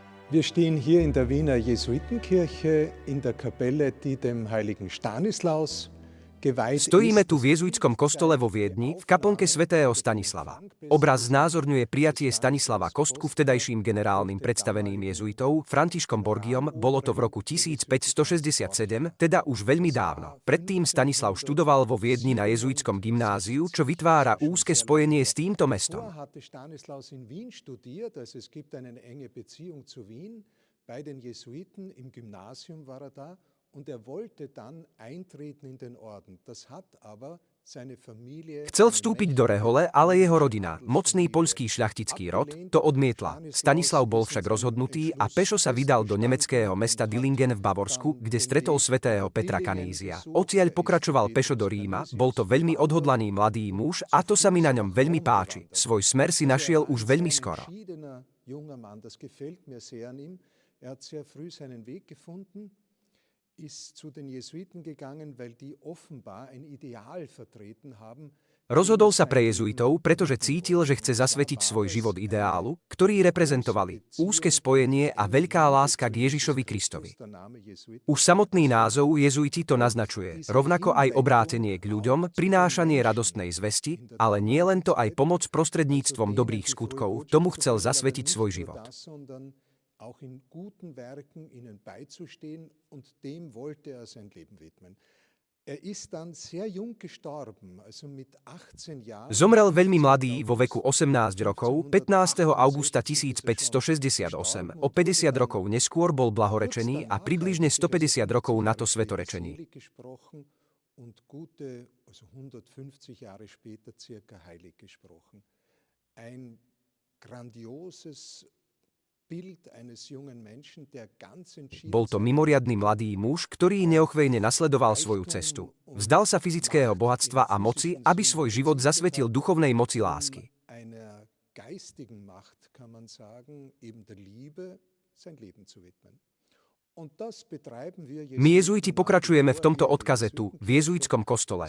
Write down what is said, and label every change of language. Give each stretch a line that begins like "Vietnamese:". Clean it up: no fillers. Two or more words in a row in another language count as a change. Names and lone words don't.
German: Wir stehen hier in der Wiener Jesuitenkirche in der Kapelle, die dem heiligen Stanislaus geweiht
Slovak: Stojíme
German: ist.
Slovak: tu v jezuitskom kostole vo Viedni, v kaplnke svätého Stanislava. Obraz znázorňuje prijatie Stanislava Kostku vtedajším generálnym predstaveným jezuitov Františkom Borgiom, bolo to v roku 1567, teda už veľmi dávno. Predtým Stanislav študoval vo Viedni na jezuitskom gymnáziu, čo vytvára úzke spojenie s týmto mestom.
German: Hatte Stanislaus in Wien studiert, also es gibt eine enge Beziehung zu Wien. Bei den Jesuiten im Gymnasium war da. Und wollte dann eintreten in den Orden. Das hat aber seine Familie.
Slovak: Chcel vstúpiť do rehole, ale jeho rodina, mocný poľský šľachtický rod, to odmietla. Stanislav bol však rozhodnutý a pešo sa vydal do nemeckého mesta Dillingen v Bavorsku, kde stretol svätého Petra Kanízia. Odtiaľ pokračoval pešo do Ríma, bol to veľmi odhodlaný mladý muž a to sa mi na ňom veľmi páči. Svoj smer si našiel už veľmi skoro.
German: Ist zu den Jesuiten gegangen, weil die offenbar ein Ideal vertreten haben.
Slovak: Rozhodol sa pre jezuitov, pretože cítil, že chce zasvetiť svoj život ideálu, ktorý reprezentovali úzke spojenie a veľká láska k Ježišovi Kristovi. Už samotný názov jezuiti to naznačuje, rovnako aj obrátenie k ľuďom, prinášanie radostnej zvesti, ale nie len to, aj pomoc prostredníctvom dobrých skutkov, tomu chcel zasvetiť svoj život.
German: Auch in guten Werken ihnen beizustehen, und dem wollte sein Leben widmen. Ist dann sehr jung gestorben, also mit 18 Jahren.
Slovak: Zomrel veľmi mladý, vo veku 18 rokov, 15. augusta 1568. O 50 rokov neskôr bol blahorečený a približne 150 rokov na to svetorečený.
German: Und gute, also 150 Jahre später circa heilig gesprochen. Ein grandioses
Slovak: Bol to mimoriadny mladý muž, ktorý neochvejne nasledoval svoju cestu. Vzdal sa fyzického bohatstva a moci, aby svoj život zasvetil duchovnej moci lásky. My jezuiti pokračujeme v tomto odkaze tu, v jezuitskom kostole.